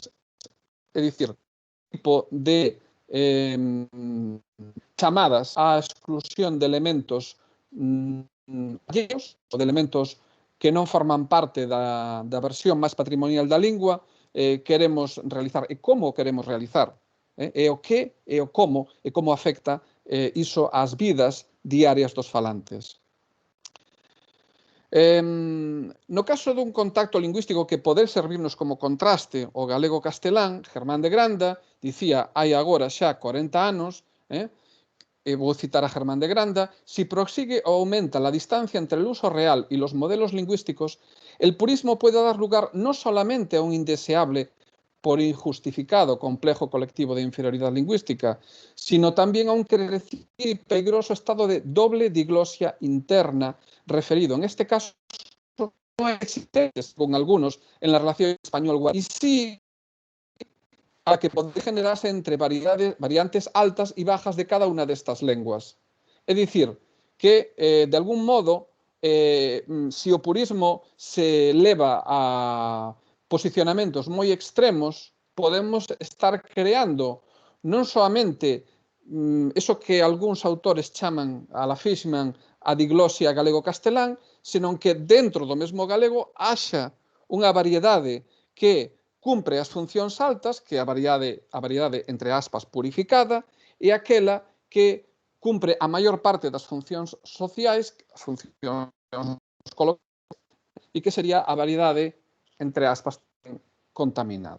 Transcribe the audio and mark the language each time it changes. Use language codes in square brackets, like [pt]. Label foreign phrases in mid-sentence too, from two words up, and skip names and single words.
[gl] É dicir, tipo de chamadas á exclusión de elementos alleos, ou de elementos que non forman parte da versión máis patrimonial da lingua, queremos realizar e como queremos realizar, e o que e o como afecta iso ás vidas diarias dos falantes. No caso dun contacto lingüístico que poder servirnos como contraste ao galego-castelán, Germán de Granda dicía hai agora xa 40 anos, e vou citar a Germán de Granda, [es] si prosigue o aumenta la distancia entre el uso real y los modelos lingüísticos, el purismo puede dar lugar no solamente a un indeseable por injustificado complejo colectivo de inferioridad lingüística, sino también a un crecido y peligroso estado de doble diglosia interna, referido en este caso no existente, según algunos, en la relación español-guaraní, y sí a que podría generarse entre variantes altas y bajas de cada una de estas lenguas. Es decir, que de algún modo, [gl] si o purismo se eleva a posicionamentos moi extremos, podemos estar creando non [es] solamente eso [gl] que algúns autores chaman a la Fishman a diglosia galego-castelán, senón que dentro do mesmo galego haxa unha variedade que cumpre as funcións altas, que é a variedade entre aspas purificada, e aquela que cumpre a maior parte das funcións sociais, as funcións colectivas, e que sería a variedade entre aspas contaminada.